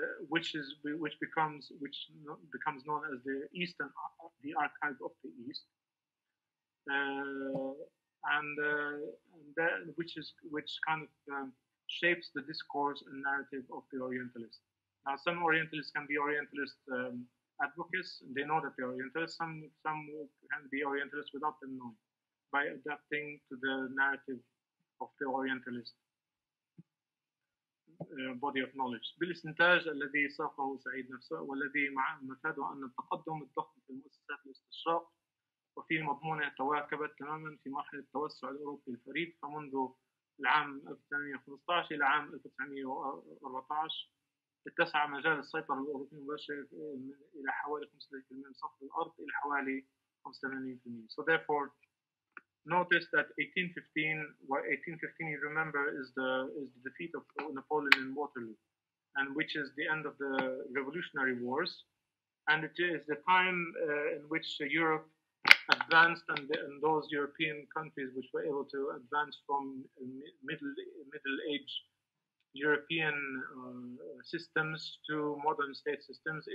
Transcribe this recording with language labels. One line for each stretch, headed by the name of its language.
English: which becomes known as the Eastern, the archive of the East, which kind of shapes the discourse and narrative of the Orientalists. Now, some Orientalists can be Orientalist advocates; they know that they're Orientalists. Some can be Orientalists without them knowing, by adapting to the narrative of the Orientalist body of knowledge.
Arabic: بالاستنتاج الذي ساقه سعيد نفسه والذي مفاده أن التقدم الضخم في مؤسسات الاستشراق وفي مضمونها تواكبت تماما في مرحلة التوسع الأوروبي الفريد، فمنذ العام 1815 إلى عام 1914 اتسع مجال السيطرة الأوروبية المباشرة إلى حوالي 35% من سطح الأرض إلى حوالي 85%.
English: So therefore, notice that 1815, you remember, is the defeat of Napoleon in Waterloo, and which is the end of the Revolutionary Wars, and it is the time in which Europe advanced, and those European countries which were able to advance from middle age European systems to modern state systems.